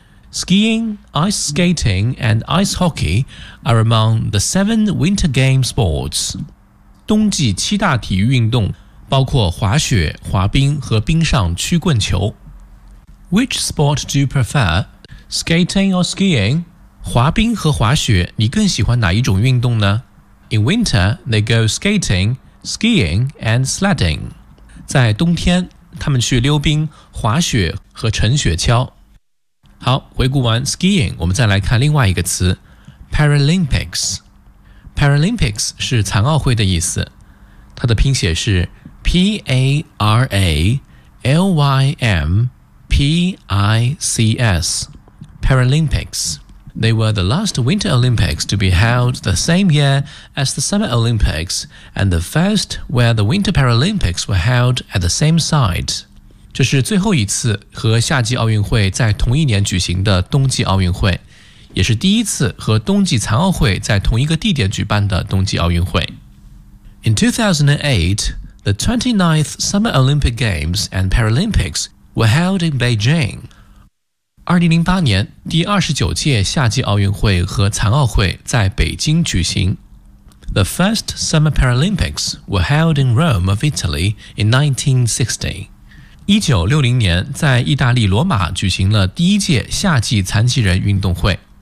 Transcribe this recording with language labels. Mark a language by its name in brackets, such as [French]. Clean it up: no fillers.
[English] Skiing, ice skating, and ice hockey are among the seven winter game sports. [Chinese] 冬季七大体育运动包括滑雪、滑冰和冰上曲棍球。 [English] Which sport do you prefer, skating or skiing? [Chinese] 滑冰和滑雪，你更喜欢哪一种运动呢？ [English] In winter, they go skating, skiing, and sledding. [Chinese] 在冬天，他们去溜冰、滑雪和乘雪橇。好，回顾完 skiing， 我们再来看另外一个词 Paralympics。 Paralympics 是残奥会的意思，它的拼写是 P-A-R-A-L-Y-M-P-I-C-S Paralympics. [English] They were the last Winter Olympics to be held the same year as the Summer Olympics and the first where the Winter Paralympics were held at the same site. [Chinese] 这是最后一次和夏季奥运会在同一年举行的冬季奥运会，也是第一次和冬季残奥会在同一个地点举办的冬季奥运会。 [English] In 2008, the 29th Summer Olympic Games and Paralympics were held in Beijing. [Chinese] 2008年第29届夏季奥运会和残奥会在北京举行。 [English] The first Summer Paralympics were held in Rome of Italy in 1960. [Chinese] 1960年在意大利罗马举行了第一届夏季残疾人运动会。